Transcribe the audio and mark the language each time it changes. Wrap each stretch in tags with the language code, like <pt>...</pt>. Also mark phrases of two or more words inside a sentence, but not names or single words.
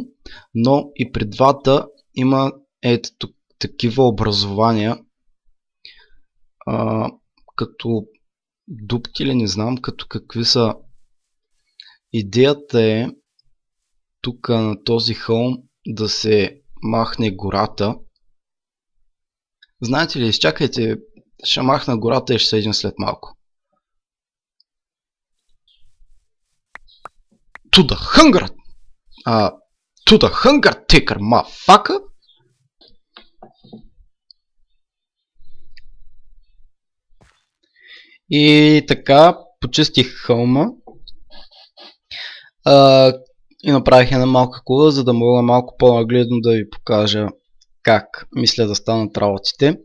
<bg>Но и при двата има такива образования, като дупки или не знам, като какви са. Идеята е тук на този хълм да се махне гората. Знаете ли, изчакайте, ще махна гората и ще седим след малко.</bg> <en>To the hunger! To the hunger taker, motherfucker!</en> <bg>И така, почистих хълма. И направих една малка кула, за да мога малко по-нагледно да ви покажа как мисля да станат работите.</bg>